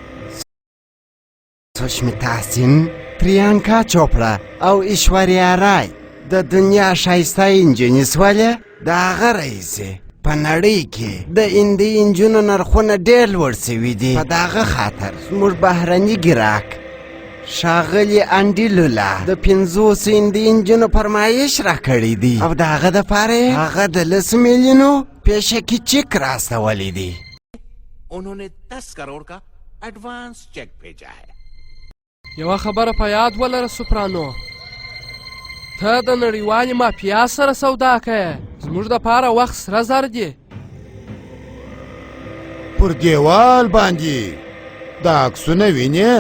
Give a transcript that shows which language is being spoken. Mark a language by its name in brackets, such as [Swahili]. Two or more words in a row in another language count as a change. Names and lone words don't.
[Pashto] سشمیتا سین پریانکا چوپړه او ایشوریا رای د دنیا ښایسته انجنې سولې د هغه رئیسې په نړۍ کې د هندي انجونو نرخونه ډېر لوړ سوي دي په دغه خاطر زموږ بهرني ګراک ښاغلي انډیلولا د 50 هندي انجونو فرمایش راکړی دی او د هغه دپاره یې هغه د 10 میلیونو پیشکي چک راستولی دی. [Hindi] उन्होंने 10 करोड़ का एडवांस चेक भेजा है. [Pashto] یوه خبره په یاد ولره سوپرانو، ته د نړیوالې مافیا سره سودا کوې، زموږ دپاره وخت سره زر دی. پر دیوال باندې دا عکسونه وینې؟